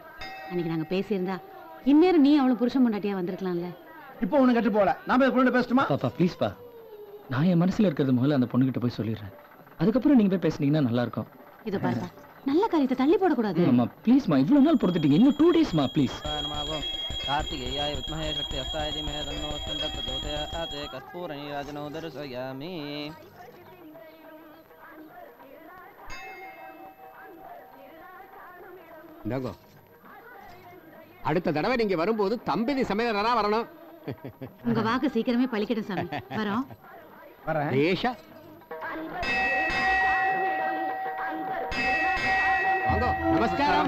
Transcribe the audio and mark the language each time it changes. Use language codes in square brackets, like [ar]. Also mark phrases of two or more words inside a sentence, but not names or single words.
[ta] அன்னைக்கு நாங்க பேசியிருந்தா இந்நேரம் நீ அவளை புருஷன் பொண்டாட்டியா வந்திருக்கலாம்ல. இப்போ ஒண்ணு கட்டு போல. நான் போய் பொண்ணு பேசட்டுமா? பாப்பா ப்ளீஸ் பா, நான் என் மனசுல இருக்கிறது முதல்ல அந்த பொண்ணுகிட்ட போய் சொல்லிடுறேன். அதுக்கப்புறம் நீங்க போய் பேசுனீங்கன்னா நல்லா இருக்கும். இதை பாருப்பா, நல்ல காரியத்தை தள்ளி போடக்கூடாது. அம்மா ப்ளீஸ்மா, இவ்வளவு நாள் பொறுத்துட்டீங்க, இன்னும் 2 daysமா ப்ளீஸ். [sa] कार्तिकेयाय विद्महे शक्तिहस्ताय धीमहि तन्नो स्कन्दः प्रचोदयात् कर्पूरनीराजनौ दर्शयामि. [ta] இந்தாங்கோ, அடுத்த தடவை நீங்க வரும்போது தம்பதி சமையலரா வரணும். உங்க வாக்கு சீக்கிரமே பழிக்கட்டும் சாமி. வரோம். வரேன். ஏஷா வாங்கோ. நமஸ்காரம்.